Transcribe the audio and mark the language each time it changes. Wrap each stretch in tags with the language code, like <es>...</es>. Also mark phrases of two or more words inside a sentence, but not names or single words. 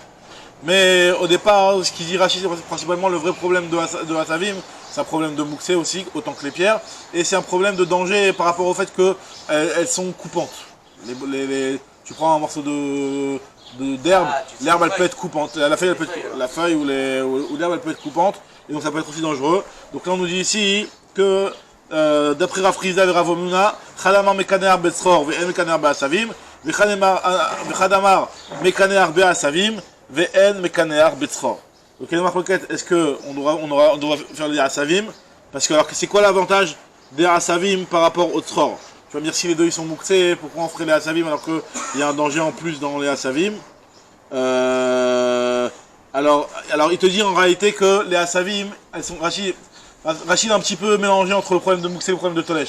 <fr>Mais au départ, ce qu'il dit Rashi, c'est principalement le vrai problème de Asavim, c'est un problème de Mouxé aussi, autant que les pierres, et c'est un problème de danger par rapport au fait qu'elles sont coupantes. Tu prends un morceau d'herbe, l'herbe elle peut être coupante, la feuille ou l'herbe elle peut être coupante, et donc ça peut être aussi dangereux. Donc là on nous dit ici que d'après Rafrizda et Ravomuna,</fr> <arc>Khadamar Mekaner Betzror ve'en Mekaner Be'asavim, Khadamar Mekaner Be'asavim, ve'en Mekaner Betzror.</arc> <fr>Donc il y a une marque, est-ce qu'on doit faire des Asavim? Parce que alors c'est quoi l'avantage des Asavim par rapport au Tzror? Tu vas me dire si les deux ils sont mouxés, pourquoi on ferait les Asavim alors qu'il y a un danger en plus dans les Asavim? Alors il te dit en réalité que les Asavim, elles sont Rachid a un petit peu mélangé entre le problème de Mouxé et le problème de Tolesh.</fr>